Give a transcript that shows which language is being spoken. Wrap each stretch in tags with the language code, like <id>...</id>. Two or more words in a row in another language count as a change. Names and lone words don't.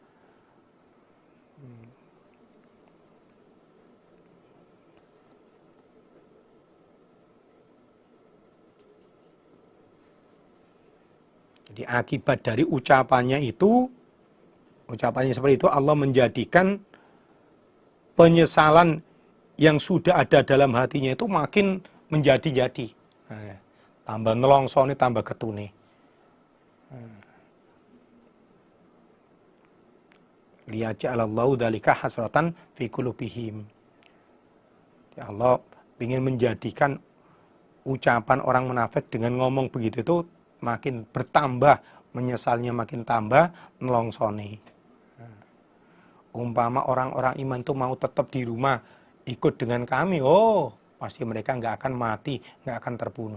<id>Jadi akibat dari ucapannya itu, ucapannya seperti itu, Allah menjadikan penyesalan yang sudah ada dalam hatinya itu makin menjadi-jadi. Nah, tambah nelongso nih, tambah ketune.</id> <ar>Liyaj'alallahu dzalika hasratan fi qulubihim.</ar> <id>Ya Allah ingin menjadikan ucapan orang munafik dengan ngomong begitu itu makin bertambah, menyesalnya makin tambah, nelongsone. Umpama orang-orang iman itu mau tetap di rumah, ikut dengan kami, pasti mereka nggak akan mati, nggak akan terbunuh.</id>